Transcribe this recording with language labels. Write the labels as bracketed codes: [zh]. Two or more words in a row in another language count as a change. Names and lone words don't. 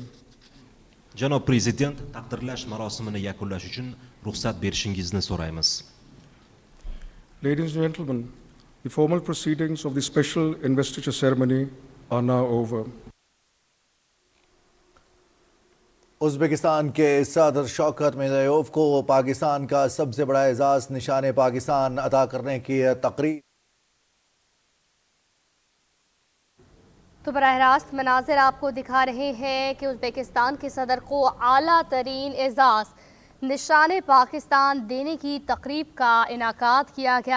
[uz] Janob Prezident, taqdirlash marosimini yakunlash uchun ruxsat berishingizni so'raymiz. [en] Ladies and gentlemen, the formal proceedings of the special investiture ceremony are now over. [ur] ازبکستان کے صدر شوکت مرزیایوف کو پاکستان کا سب سے بڑا اعزاز نشانِ پاکستان عطا کرنے کی تقریب. تو براہِ راست مناظر آپ کو دکھا رہے ہیں کہ ازبکستان کے صدر کو اعلیٰ ترین اعزاز نشانِ پاکستان دینے کی تقریب کا انعقاد کیا گیا.